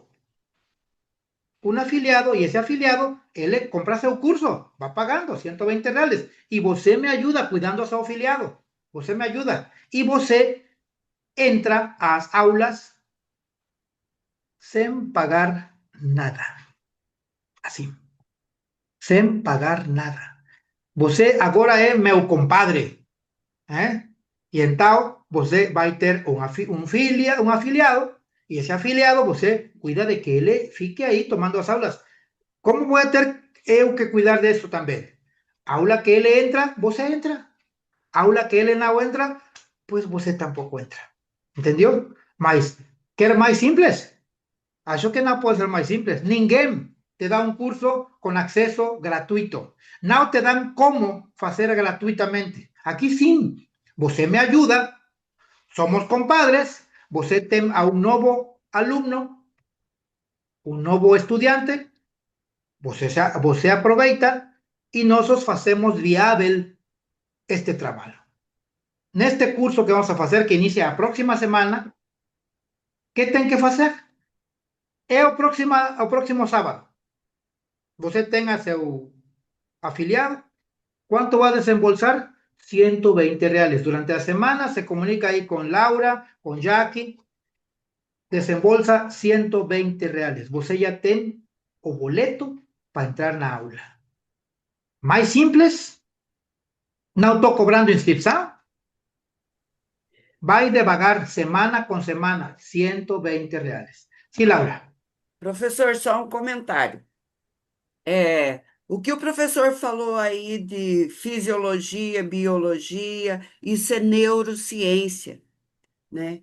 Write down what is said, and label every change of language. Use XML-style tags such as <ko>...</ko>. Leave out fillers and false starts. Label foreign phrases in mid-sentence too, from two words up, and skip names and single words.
<es>Un afiliado, y ese afiliado, él le compra su curso, va pagando 120 reales, y você me ayuda cuidando a su afiliado, você me ayuda, y você entra a las aulas sin pagar nada, así, sin pagar nada.</es> <pt>Você agora é meu compadre,</pt> <es>y entonces</es> <pt>você vai ter un afiliado,</pt> <es>y ese afiliado</es> <pt>você cuida de que él fique</pt> <es>ahí tomando las aulas. ¿Cómo voy a tener que cuidar de eso también? Aula que él entra, vos entra. Aula que él no entra, pues vos tampoco entra. ¿Entendió?</es> <pt>Mas, ¿quer más simples? Acho que</pt> <es>no puede ser más simples. Ninguém te da un curso con acceso gratuito. No te dan cómo hacer gratuitamente. Aquí sí, vos me ayuda, somos compadres, vos tem a un nuevo alumno, un nuevo estudiante,</es> <pt>você aproveita</pt> <es>y nosotros hacemos viable este trabajo. En este curso que vamos a hacer, que inicia la próxima semana, ¿qué tienen que hacer? Es el próximo sábado. Você tenga su afiliado. ¿Cuánto va a desembolsar? 120 reales. Durante la semana se comunica ahí con Laura, con Jackie. Desembolsa 120 reales.</es> <pt>Você ya ten o boleto para entrar na aula. Mais simples, não estou cobrando inscrição, vai devagar, semana com semana, 120 reais. Sim, Laura. Professor, só um comentário. O que o professor falou aí de fisiologia, biologia, isso é neurociência, né?</pt>